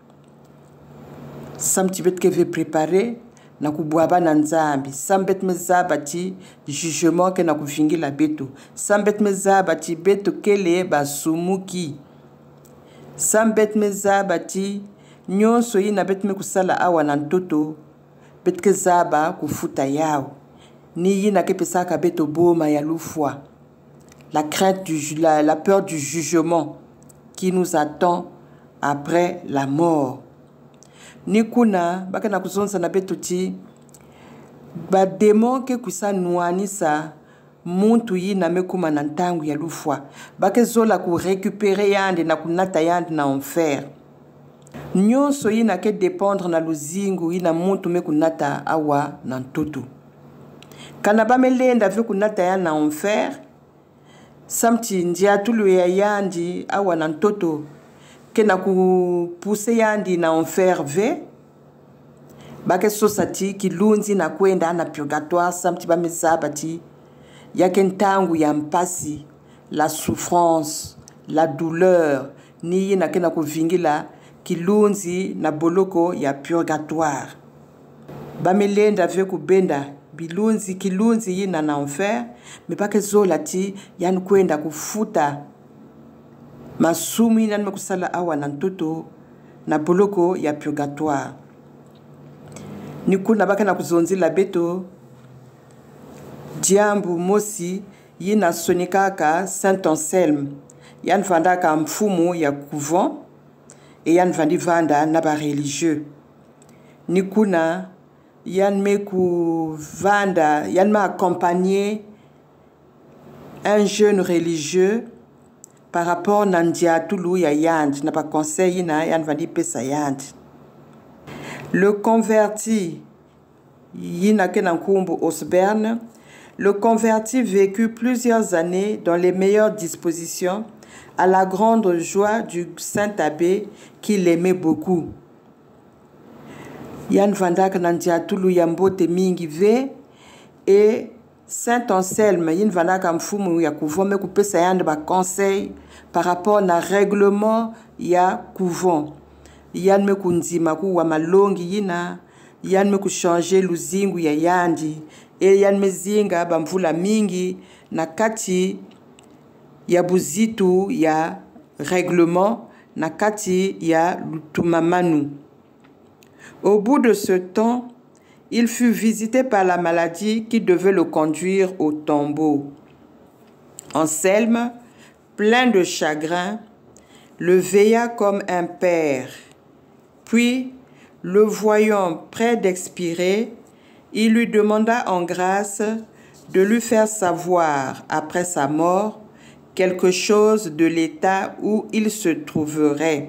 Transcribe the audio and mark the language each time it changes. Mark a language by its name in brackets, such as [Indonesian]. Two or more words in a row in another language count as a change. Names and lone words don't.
[Kituba (Democratic Republic of Congo)] samti bet ke ve préparer na kubwaba na nzambi sambet mezabati jugement ke na kuvingila betu sambet mezabati betu kele basumuki sambet mezabati nyoso ina bet me kusala awa na ntoto bet ke zaba kufuta yao ni yina ke pesaka beto boma ya lufwa. [French] La crainte la peur du jugement qui nous attend après la mort. [Kituba (Democratic Republic of Congo)] Ni kuna baka na kuzonza na beto ti ba démon ke kusa nuanisa muntu yina mekuma na ntangu ya lufwa bake zola ku récupérer yande na kunata yande na enfer. Nyonso yina ke dépendre na luzingu yina muntu mekunata awa na ntoto. Kana bamelenda ve kunata ya na enfer samti ndia tulu ya yandi awa na ntoto ke na kupuse yandi na enfer ve bake sosati kilunzi na kwenda na purgatoire samti bamezabati yake ntangu ya mpasi, [French] la souffrance, la douleur [Kituba (Democratic Republic of Congo)] ni yina ke na kuvingila kilunzi na boloko ya purgatoire. Bamelenda vye kubenda bilunzi kilunzi yina na enfer, mipake zola ti yani kwenda kufuta masumu yina kusala awa na ntoto na boloko ya purgatoire. Nikuna baka na kuzonzila beto diambu mosi yina sonikaka Saint Anselme yan vandaka mfumu ya couvent et yan vandi vanda na ba religieux. Nikuna yan me ku vanda yan ma [French] accompagner un jeune religieux par rapport [Kituba (Democratic Republic of Congo)] na ndia tulu ya yand na ba conseil na yan vandi pesa yand. [French] Le converti [Kituba (Democratic Republic of Congo)] yina kena nkumbu Osberne, [French] le converti vécut plusieurs années dans les meilleures dispositions à la grande joie du saint abbé qui l'aimait beaucoup. [Kituba (Democratic Republic of Congo)] Yan vandak nandia tulu yambote mingi ve et Saint Anselme yin vandak mfumu ya couvent ku pesa yande ba conseil [French] par rapport [Kituba (Democratic Republic of Congo)] na règlement ya couvent. Yan me kunzima ku wa malongi yina, yan me ku changer luzingu ya yandi e yan me zinga bamvula mingi na kati ya buzitu ya règlement na kati ya lutumamanu. [French] Au bout de ce temps, il fut visité par la maladie qui devait le conduire au tombeau. Anselme, plein de chagrin, le veilla comme un père. Puis, le voyant près d'expirer, il lui demanda en grâce de lui faire savoir, après sa mort, quelque chose de l'état où il se trouverait.